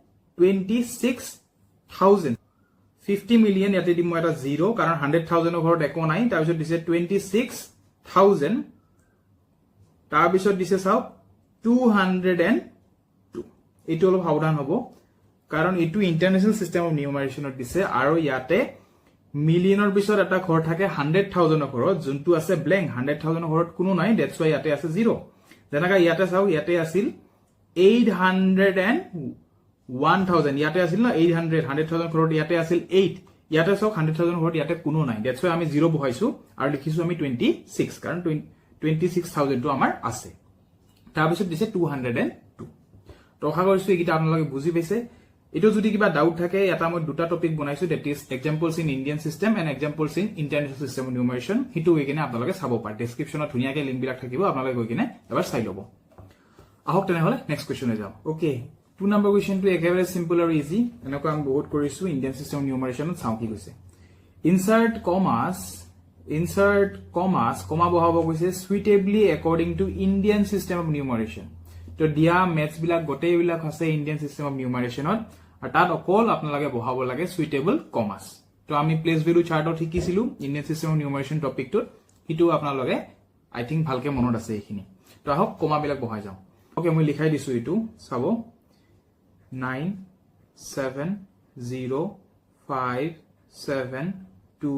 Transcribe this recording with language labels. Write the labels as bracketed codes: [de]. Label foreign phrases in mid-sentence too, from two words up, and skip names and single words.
[as] 26000 50 মিলিয়ন ইয়াতে দিম মই এটা 0 কাৰণ 100000 ৰ ঘৰত একো নাই তাৰ পিছত দিছে 26000 তাৰ পিছত দিছে চাও 202 এটো অলপ সাৱধান হ'ব কাৰণ এটো [en] international system of numeration [as] দিছে আৰু ইয়াতে মিলিয়নৰ পিছত এটা ঘৰ থাকে 100000 ৰ ঘৰত যোনটো আছে ব্ল্যাঙ্ক 100000 ৰ ঘৰত কোনো নাই [en] that's why [as] ইয়াতে আছে 0 যেনেকা ইয়াতে চাও ইয়াতে আছিল 801000 ইয়াতে আছিল না 100000 ঘৰত ইয়াতে আছিল 8 ইয়াতে চাও 100000 ঘৰত ইয়াতে কোনো নাই [en] that's why [as] আমি 0 বহাইছো আৰু লিখিছো আমি 26 কাৰণ 26000 টো আমাৰ আছে তাৰ পিছত দিছে 202 তো আশা কৰিছো এইটা আপোনালোকে বুজি পাইছে এটো যদি কিবা ডাউট থাকে এটা মই দুটা টপিক বনাইছো [en] that is examples in Indian system and examples in international system of numeration [as] হিটো একিনে আপোনালোকে চাব পাৰে ডেসক্ৰিপচনত ধুনিয়াকে লিংক বিলাক থাকিব আপোনালোকে গৈ কিনে এবাৰ চাই লব আহক তেনেহলে নেক্সট কোৱেশ্চনে যাও ওকে 2 নম্বৰ কোৱেশ্চনটো একেবাৰে সিম্পল আৰু ইজি এনেকুৱা আমি বহুত কৰিছো [en] Indian system of numeration [as] চাও কি কৈছে ইনসাৰ্ট কমাস কমা বহাব কৈছে [en] suitably according to Indian system of numeration [as] তো দিয়া মেথছ বিলাক গোটেই বিলাক আছে [en] Indian system of numeration [as] আৰু তাত অকল আপোনালোকে বহাব লাগে সুইটেবল কমাস তো আমি [en] place value chart [as] শিকিছিলো [en] Indian system of numeration [as] টপিকটোত হিটো আপোনালোকে [en] I think [as] ভালকে মনত আছে এইখিনি তো আহক কমা বিলাক বহাই যাও ওকে মই লিখাই দিছো ইটো চাব 9 7 0 5 7 2